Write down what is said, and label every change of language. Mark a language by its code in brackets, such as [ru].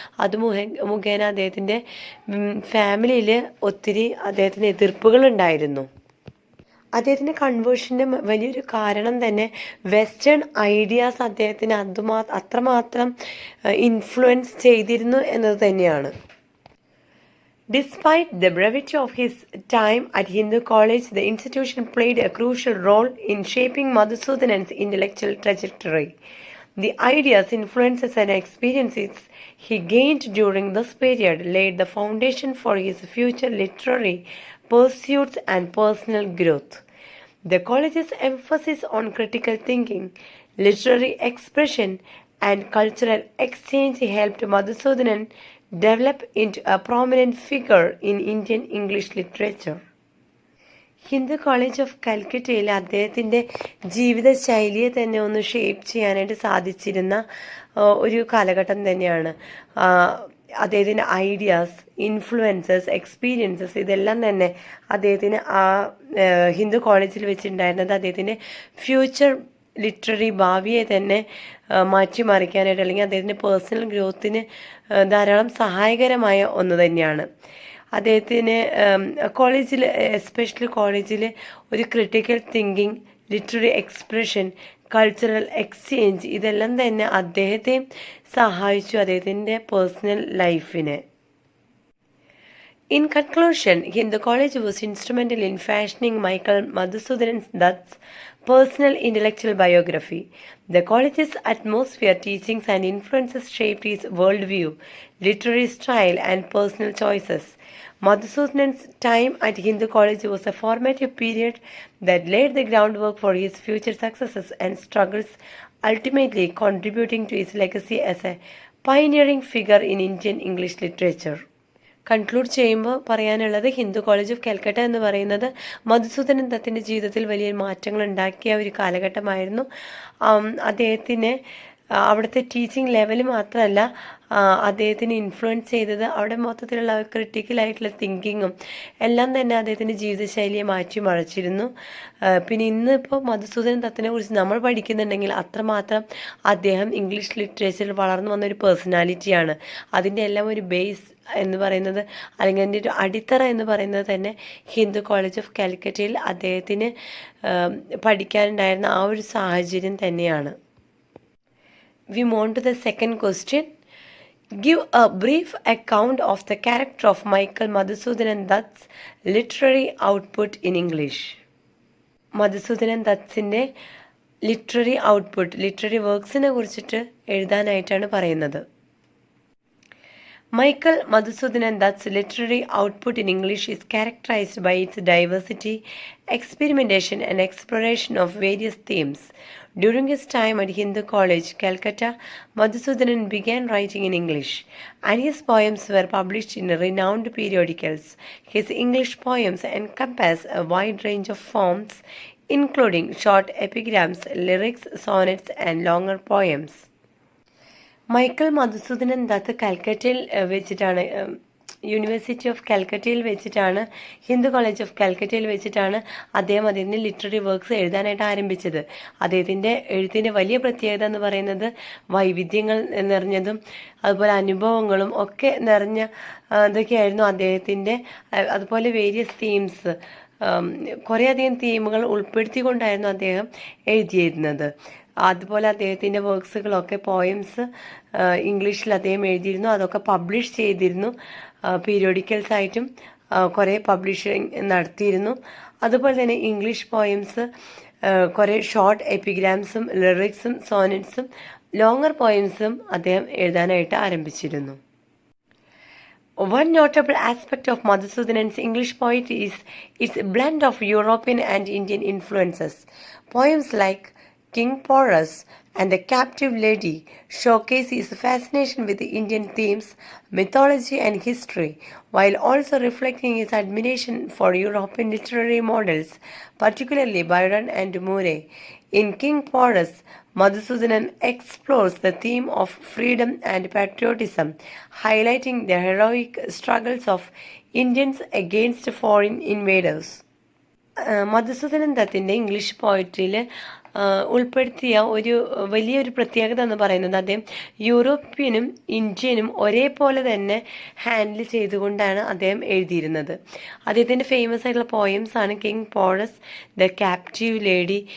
[ml] അത് മുഖേന അദ്ദേഹത്തിൻ്റെ ഫാമിലിയിൽ ഒത്തിരി അദ്ദേഹത്തിന് എതിർപ്പുകളുണ്ടായിരുന്നു. അദ്ദേഹത്തിൻ്റെ കൺവേർഷൻ്റെ വലിയൊരു കാരണം തന്നെ വെസ്റ്റേൺ ഐഡിയാസ് അദ്ദേഹത്തിന് അത്രമാത്രം ഇൻഫ്ലുവൻസ് ചെയ്തിരുന്നു എന്നത് തന്നെയാണ്. [en] Despite the brevity of his time at Hindu College, the institution played a crucial role in shaping Madhusudanan's intellectual trajectory. The ideas, influences, and experiences he gained during this period laid the foundation for his future literary pursuits and personal growth. The college's emphasis on critical thinking, literary expression, and cultural exchange helped Madhusudanan develop into a prominent figure in Indian English literature. [ml] Hindu college of കൽക്കറ്റയിൽ അദ്ദേഹത്തിൻ്റെ ജീവിതശൈലിയെ തന്നെ ഒന്ന് shape ചെയ്യാനായിട്ട് സാധിച്ചിരുന്ന ഒരു കാലഘട്ടം തന്നെയാണ്. അദ്ദേഹത്തിൻ്റെ ideas, influences, experiences ഇതെല്ലാം തന്നെ അദ്ദേഹത്തിന് ആ ഹിന്ദു കോളേജിൽ വെച്ചിട്ടുണ്ടായിരുന്നത് അദ്ദേഹത്തിൻ്റെ ഫ്യൂച്ചർ ലിറ്റററി ഭാവിയെ തന്നെ മാറ്റിമറിക്കാനായിട്ട് അല്ലെങ്കിൽ അദ്ദേഹത്തിൻ്റെ പേഴ്സണൽ ഗ്രോത്തിന് ധാരാളം സഹായകരമായ ഒന്ന് തന്നെയാണ്. അദ്ദേഹത്തിന് കോളേജിൽ, എസ്പെഷ്യലി കോളേജിൽ ഒരു critical thinking, literary expression, cultural exchange ഇതെല്ലാം തന്നെ അദ്ദേഹത്തെ സഹായിച്ചു അദ്ദേഹത്തിൻ്റെ പേഴ്സണൽ ലൈഫിന്. [en] In conclusion, Hindu College was instrumental in fashioning Michael Madhusudanan Dutt's personal intellectual biography. The college's atmosphere, teachings, and influences shaped his worldview, literary style, and personal choices. Madhusudanan's time at Hindu College was a formative period that laid the groundwork for his future successes and struggles, ultimately contributing to his legacy as a pioneering figure in Indian English literature. [ml] Conclude ചെയ്യുമ്പോൾ പറയാനുള്ളത് Hindu college of Calcutta എന്ന് പറയുന്നത് മധുസൂദനൻ ദത്തിൻ്റെ ജീവിതത്തിൽ വലിയ മാറ്റങ്ങൾ ഉണ്ടാക്കിയ ഒരു കാലഘട്ടമായിരുന്നു. അദ്ദേഹത്തിന് അവിടുത്തെ ടീച്ചിങ് ലെവൽ മാത്രമല്ല അദ്ദേഹത്തിന് ഇൻഫ്ലുവൻസ് ചെയ്തത് അവിടെ മൊത്തത്തിലുള്ള ക്രിട്ടിക്കലായിട്ടുള്ള തിങ്കിങ്ങും എല്ലാം തന്നെ അദ്ദേഹത്തിൻ്റെ ജീവിതശൈലിയെ മാറ്റിമറിച്ചിരുന്നു. പിന്നെ ഇന്നിപ്പോൾ മധുസൂദനൻ ദത്തിനെ കുറിച്ച് നമ്മൾ പഠിക്കുന്നുണ്ടെങ്കിൽ അത്രമാത്രം അദ്ദേഹം ഇംഗ്ലീഷ് ലിറ്ററേച്ചറിൽ വളർന്നു വന്നൊരു പേഴ്സണാലിറ്റിയാണ്. അതിൻ്റെ എല്ലാം ഒരു ബേസ് എന്ന് പറയുന്നത് അല്ലെങ്കിൽ അതിൻ്റെ ഒരു അടിത്തറ എന്ന് പറയുന്നത് തന്നെ ഹിന്ദു കോളേജ് ഓഫ് കാലിക്കറ്റയിൽ അദ്ദേഹത്തിന് പഠിക്കാനുണ്ടായിരുന്ന ആ ഒരു സാഹചര്യം തന്നെയാണ്. [en] We move on to the second question. Give a brief account of the character of Michael Madhusudanan Dutt's literary output in English. [ml] Madhusoodanan ദത്തിൻ്റെ literary output, literary വർക്ക്സിനെ കുറിച്ചിട്ട് എഴുതാനായിട്ടാണ് പറയുന്നത്. [en] Michael Madhusudanan Dutt's literary output in English is characterized by its diversity, experimentation, and exploration of various themes. During his time at Hindu College, Calcutta, Madhusudanan began writing in English, and his poems were published in renowned periodicals. His English poems encompass a wide range of forms, including short epigrams, lyrics, sonnets, and longer poems. [ml] Michael Madhusoodanan Dutt കൽക്കറ്റയിൽ വെച്ചിട്ടാണ് university of കാലിക്കറ്റയിൽ വെച്ചിട്ടാണ്, Hindu college of കാലിക്കറ്റയിൽ വെച്ചിട്ടാണ് അദ്ദേഹത്തിൻ്റെ literary works എഴുതാനായിട്ട് ആരംഭിച്ചത്. അദ്ദേഹത്തിൻ്റെ എഴുത്തിൻ്റെ വലിയ പ്രത്യേകത എന്ന് പറയുന്നത് വൈവിധ്യങ്ങൾ നിറഞ്ഞതും അതുപോലെ അനുഭവങ്ങളും ഒക്കെ നിറഞ്ഞ ഇതൊക്കെയായിരുന്നു അദ്ദേഹത്തിൻ്റെ. അതുപോലെ വേരിയസ് തീംസ്, കുറേയധികം തീമുകൾ ഉൾപ്പെടുത്തിക്കൊണ്ടായിരുന്നു അദ്ദേഹം എഴുതിയിരുന്നത്. അതുപോലെ അദ്ദേഹത്തിൻ്റെ വർക്ക്സുകളൊക്കെ പോയംസ് ഇംഗ്ലീഷിൽ അദ്ദേഹം എഴുതിയിരുന്നു. അതൊക്കെ പബ്ലിഷ് ചെയ്തിരുന്നു. പീരിയോഡിക്കൽസ് ആയിട്ടും കുറേ പബ്ലിഷിങ് നടത്തിയിരുന്നു. അതുപോലെ തന്നെ ഇംഗ്ലീഷ് പോയംസ്, കുറേ ഷോർട്ട് എപ്പിഗ്രാംസും ലിറിക്സും സോനറ്റ്സും ലോങ്ങർ പോയംസും അദ്ദേഹം എഴുതാനായിട്ട് ആരംഭിച്ചിരുന്നു. [en] One notable aspect of Madhusudanan's English poetry is its blend of European and Indian influences. Poems like King Porus and The Captive Lady showcase his fascination with the Indian themes, mythology, and history, while also reflecting his admiration for European literary models, particularly Byron and Moore. In King Porus, Madhusudanan explores the theme of freedom and patriotism, highlighting the heroic struggles of Indians against foreign invaders. [ml] Madhusoodanan ദത്തിൻ്റെ English പോയട്രിയിൽ ഉൾപ്പെടുത്തിയ ഒരു വലിയൊരു പ്രത്യേകത എന്ന് പറയുന്നത് അദ്ദേഹം യൂറോപ്യനും ഇന്ത്യനും ഒരേപോലെ തന്നെ handle ചെയ്തുകൊണ്ടാണ് അദ്ദേഹം എഴുതിയിരുന്നത്. അദ്ദേഹത്തിൻ്റെ ഫേമസ് ആയിട്ടുള്ള പോയംസ് ആണ് king porous, the captive lady.